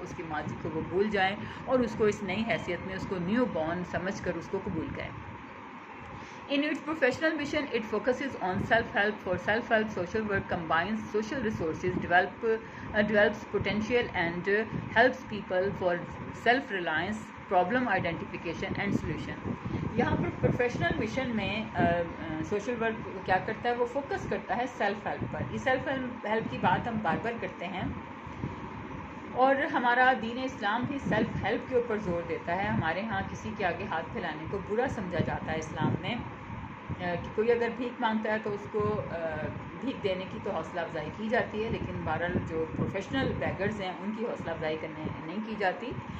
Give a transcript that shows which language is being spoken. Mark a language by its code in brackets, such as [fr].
[hi] उसकी माजी को वो भूल जाएं और उसको इस नई हैसियत में उसको न्यू बॉर्न समझ कर उसको कबूल करें। [en] In its professional mission, it focuses on self-help. For self-help, social work combines social resources, develops potential and helps people for self-reliance, problem identification and solution. [hi] यहाँ पर प्रोफेशनल मिशन में सोशल वर्क क्या करता है, वो फोकस करता है self help पर। ये सेल्फ हेल्प की बात हम बार बार करते हैं और हमारा दीन इस्लाम भी सेल्फ हेल्प के ऊपर ज़ोर देता है। हमारे यहाँ किसी के आगे हाथ फैलाने को बुरा समझा जाता है इस्लाम में, कि कोई अगर भीख मांगता है तो उसको भीख देने की तो हौसला अफजाई की जाती है, लेकिन बहरहाल जो प्रोफेशनल बैगर्स हैं उनकी हौसला अफजाई करने नहीं की जाती।